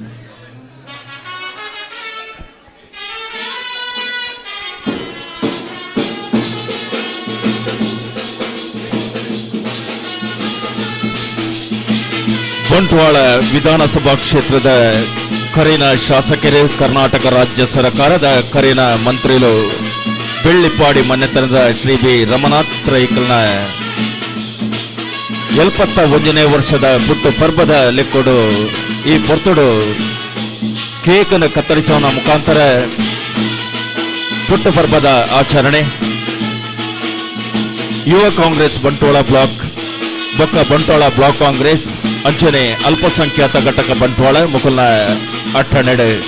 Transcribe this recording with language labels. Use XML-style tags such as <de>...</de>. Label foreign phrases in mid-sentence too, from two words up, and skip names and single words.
<tcy>ಬಂಟ್ವಾಳ ವಿಧಾನಸಭಾ ಕ್ಷೇತ್ರದ ಕರಿನ ಶಾಸಕರು, ಕರ್ನಾಟಕ ರಾಜ್ಯ ಸರ್ಕಾರದ ಕರಿನ ಮಂತ್ರಿಗಳು, ಬೆಳ್ಳಿಪಾಡಿ ಮನೆತನದ ಶ್ರೀ ಬಿ ರಮನಾಥ್ ರೈಕಲ್ನ 71ನೇ ವರ್ಷದ ಹುಟ್ಟು ಪರ್ವದ ಲೆಕ್ಕೊಡು ಈ ಪೊರ್ತುಡು</tcy> <kn>ಕೇಕನ್ನು ಕತ್ತರಿಸುವ ಮುಖಾಂತರ ಹುಟ್ಟು ಪರ್ವದ ಆಚರಣೆ.</kn> <tcy>ಯುವ ಕಾಂಗ್ರೆಸ್ ಬಂಟ್ವಾಳ ಬ್ಲಾಕ್ ಬೊಕ್ಕ ಬಂಟ್ವಾಳ ಬ್ಲಾಕ್ ಕಾಂಗ್ರೆಸ್ ಅಂಚನೆ ಅಲ್ಪಸಂಖ್ಯಾತ ಘಟಕ ಬಂಟ್ವಾಳ ಮುಕುಲ್ನ ಅಟ್ಟನೆಡೆ</tcy>